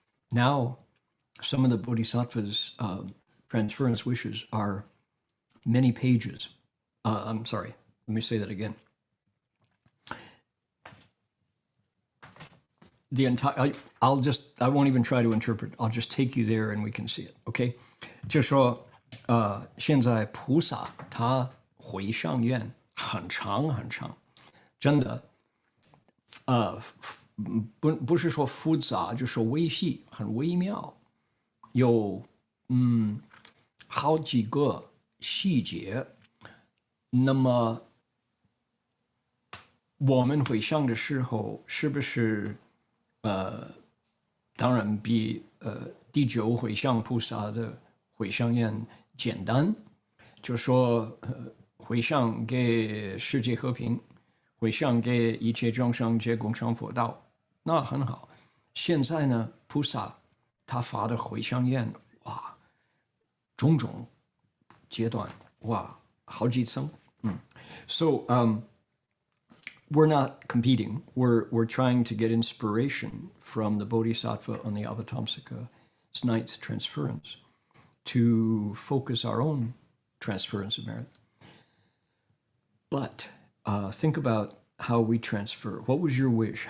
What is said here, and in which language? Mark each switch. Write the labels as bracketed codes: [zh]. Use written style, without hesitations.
[en] Now, some of the bodhisattvas' transference wishes are many pages. I'm sorry, let me say that again. The entire, I won't even try to interpret. I'll just take you there and we can see it. Okay? [zh] 就说现在菩萨他回向愿很长很长，真的不是说复杂，就是说微细，很微妙，有好几个细节。那么我们回向的时候，是不是当然比第9回向菩萨的回向愿简单，就说回向给世界和平，回向给一切众生皆共成佛道，那很好。现在呢，菩萨他发的回向愿，哇，种种阶段，哇，好几层。 [en] So we're not competing. We're trying to get inspiration from the Bodhisattva on the Avatamsaka's ninth transference to focus our own transference of merit. But think about how we transfer. What was your wish?